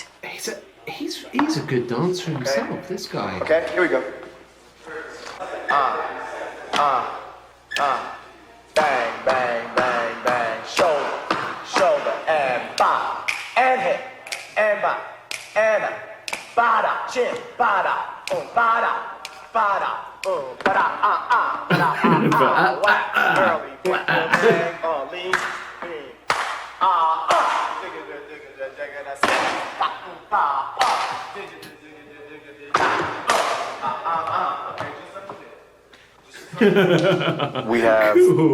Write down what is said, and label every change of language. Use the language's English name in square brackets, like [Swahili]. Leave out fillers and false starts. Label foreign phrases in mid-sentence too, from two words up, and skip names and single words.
[English] He's a good dancer himself, this guy. Okay, here we go. Bang, bang, bang, bang. Shoulder, shoulder, and bop. And hip, and bop, and up. Bada, chin, bada, bada, bada, bada, bada, whack, early, bang, lean, We have 18.